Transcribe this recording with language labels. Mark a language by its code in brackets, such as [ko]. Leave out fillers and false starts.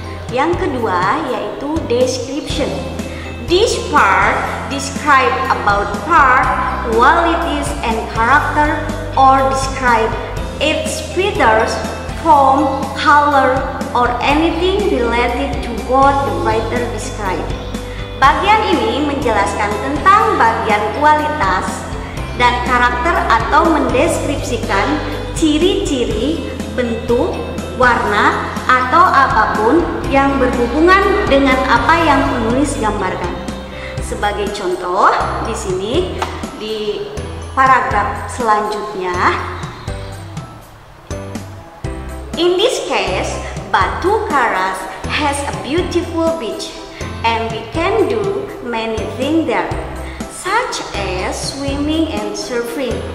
[id] Yang kedua yaitu description. [en] This part describe about part, qualities, and character, or describe its features, form, color, or anything related to what the writer describe. [id] Bagian ini menjelaskan tentang bagian kualitas dan karakter atau mendeskripsikan ciri-ciri, bentuk, warna, atau apapun yang berhubungan dengan apa yang penulis gambarkan. Sebagai contoh, di sini di paragraf selanjutnya, [en] in this case, Batu Karas has a beautiful beach, and we can do many things there, such as swimming and surfing,